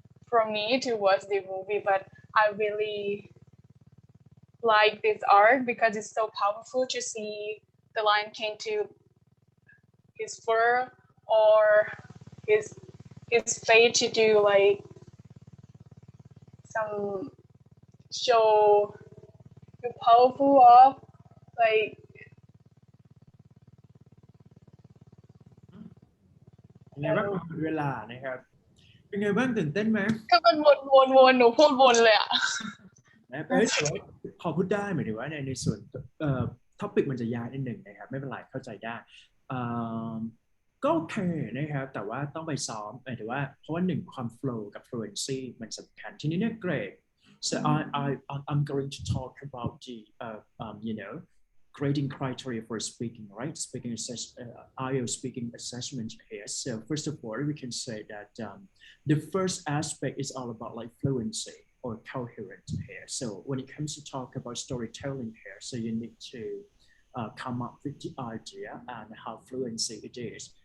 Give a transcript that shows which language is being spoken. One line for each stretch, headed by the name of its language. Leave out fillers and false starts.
English: for me to watch the movie, but I really like this art because it's so powerful to see the Lion King to his fur or his face to do like some show the powerful of like
Thai: เป็นไงบ้างหมดเวลานะครับเป็นไงบ้างตื่นเต้นไหม ก็มันวนหนูพูดวนเลยอ่ะ นะแต่ว่าพอพูดได้หมายถึงว่าในส่วนท็อปิกมันจะยาวนิดหนึ่งนะครับไม่เป็นไรเข้าใจได้ก็โอเคนะครับแต่ว่าต้องไปซ้อมหมายถึงว่าเพราะว่าหนึ่งความ flow กับ fluency มันสำคัญทีนี้เนี่ยเกรด
English: so I'm going to talk about the grading criteria for speaking, right? IELTS speaking assessment here. So first of all, we can say that the first aspect is all about like fluency or coherence here. So when it comes to talk about storytelling here, so you need to come up with the idea and how fluency it is.